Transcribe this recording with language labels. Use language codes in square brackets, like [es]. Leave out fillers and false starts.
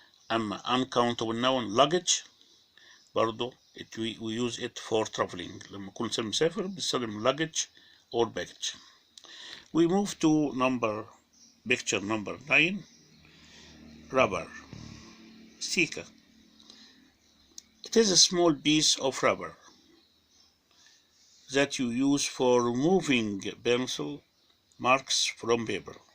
[ar] أما [en] uncountable noun luggage [ar] برضو [en] we use it for traveling. [ar] لما يكون إنسان مسافر بيستخدم [en] luggage or baggage. We move to picture number 9. Rubber. Sticker. It is a small piece of rubber that you use for removing pencil marks from paper.